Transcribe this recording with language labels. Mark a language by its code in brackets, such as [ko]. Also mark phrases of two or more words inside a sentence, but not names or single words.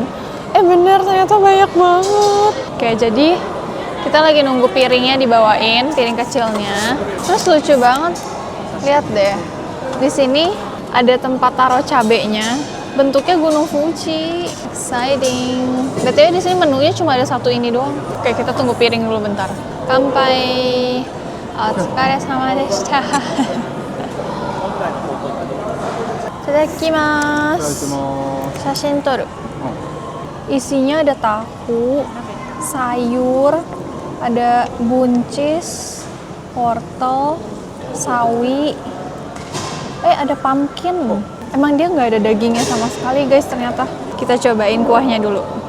[id] Bener, ternyata banyak banget. Oke, jadi kita lagi nunggu piringnya dibawain, piring kecilnya. Terus lucu banget, lihat deh. Di sini ada tempat taruh cabenya. Bentuknya Gunung Fuji, exciting. BTW di sini menunya cuma ada satu ini doang. Oke, kita tunggu piring dulu bentar. Kanpai. [ja] お疲れ様でした。いただきます. 写真撮る. [id] Isinya ada tahu, sayur, ada buncis, wortel, sawi, ada pumpkin. Emang dia nggak ada dagingnya sama sekali guys ternyata. Kita cobain kuahnya dulu.